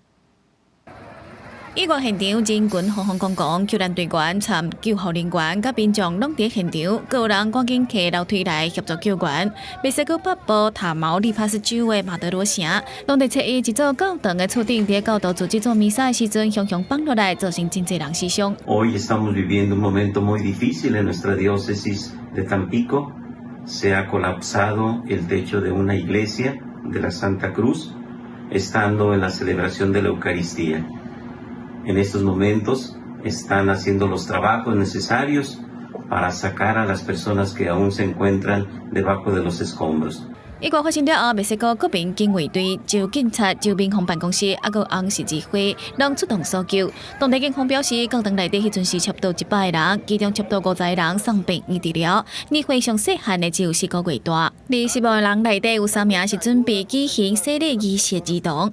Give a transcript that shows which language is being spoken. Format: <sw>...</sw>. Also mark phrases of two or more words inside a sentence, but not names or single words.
<nan>意外现场，人群惶惶恐恐，救援队员参救护人员甲民众拢伫现场，各有人赶紧下楼梯来协助救援。墨西哥北部塔毛利帕斯州的马德罗城，当地初一一座教堂的厝顶，伫教徒做这座弥撒的时阵，熊熊放落来，造成真侪人死伤。</nan> <es>Hoy estamos viviendo un momento muy difícil en nuestra diócesis de Tampico. Se ha colapsado el techo de una iglesia de la Santa Cruz, estando en la celebración de la Eucaristía. En estos momentos están haciendo los trabajos necesarios para sacar a las personas que aún se encuentran debajo de los escombros.</es> <nan>意外发生了后，墨西哥国民警卫队、州警察、州民防办公室，还有红十字会拢出动搜救。当地警方表示，教堂内底迄阵时差不多100个人，其中差不多50个人送病院治疗，年岁上细汉的只有4个月大。而死亡的人内底有3名是准备举行洗礼仪式的儿童。</nan>